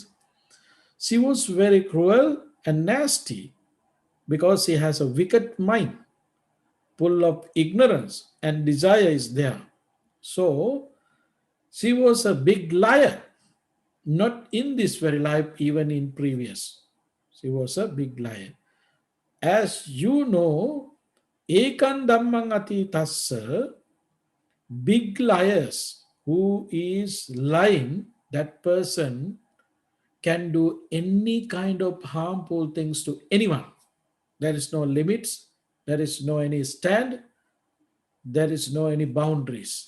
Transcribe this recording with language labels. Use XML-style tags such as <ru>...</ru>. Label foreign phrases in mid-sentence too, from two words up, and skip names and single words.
<en>She was very cruel and nasty because she has a wicked mind full of ignorance and desire is there. So she was a big liar, not in this very life, even in previous. She was a big liar. As you know,</en> <pi>ekan dhammang ati tassa,</pi> <en>big liars who is lying, that person can do any kind of harmful things to anyone. There is no limits, there is no any stand, there is no any boundaries.</en>